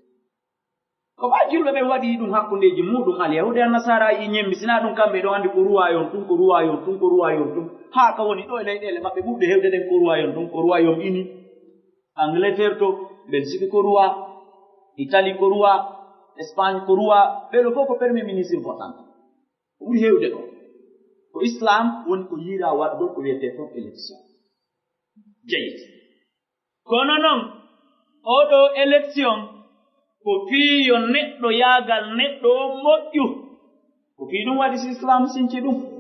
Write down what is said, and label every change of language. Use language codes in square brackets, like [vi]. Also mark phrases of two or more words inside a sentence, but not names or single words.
[ff] ko ɓa julɓe ɓe waɗi ɗum hakkundeji muɗum alyahude e nasara yi ñemmi sina ɗum kamɓe ɗo andi ko ruwayon tum ko ruwayon tum ko ruwayon tum haa ka woni ɗo e leyɗele maɓɓe ɓuɓɓe hewde ɗen ko ruwayon tum ko ruwayom ini angleterre to belgique ko ruwa italie ko ruwa espagne ko ruwa ɓeɗo fof ko [fr] premier ministre votant [ff] ko ɓuri hewde ko ko islam woni ko yiira waɗɗo ko wiyete fof élection jeyit kono noon oɗo élection ko fii yo neɗɗo yaagal neɗɗo o moƴƴu ko fii ɗum waɗi si islam sinci ɗum